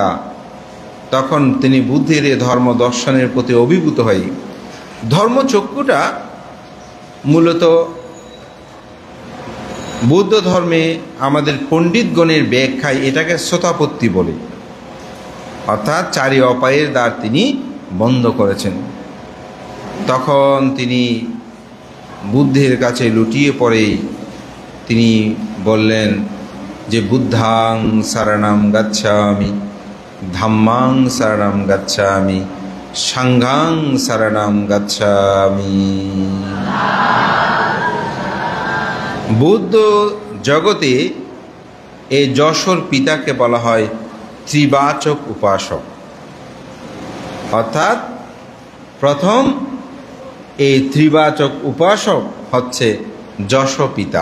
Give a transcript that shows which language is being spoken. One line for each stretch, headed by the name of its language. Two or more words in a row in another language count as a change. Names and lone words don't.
Bangla: তখন তিনি বুদ্ধির এ ধর্ম দর্শনের প্রতি অভিভূত হয়ে, ধর্মচক্ষুটা মূলত বৌদ্ধ ধর্মে আমাদের পণ্ডিতগণের ব্যাখ্যায় এটাকে শ্রোতাপত্তি বলে, অর্থাৎ চারি অপায়ের দ্বার তিনি বন্ধ করেছেন। তখন তিনি বুদ্ধের কাছে লুটিয়ে পড়ে তিনি বললেন যে
Pali: বুদ্ধাং শরণং গচ্ছামি, ধাম্মাং শরণং গচ্ছামি, সংঘাং শরণং গচ্ছামি।
Bangla: বৌদ্ধ জগতে এই যশোর পিতাকে বলা হয় ত্রিবাচক উপাসক। অর্থাৎ প্রথম এই ত্রিবাচক উপাসক হচ্ছে যশ পিতা।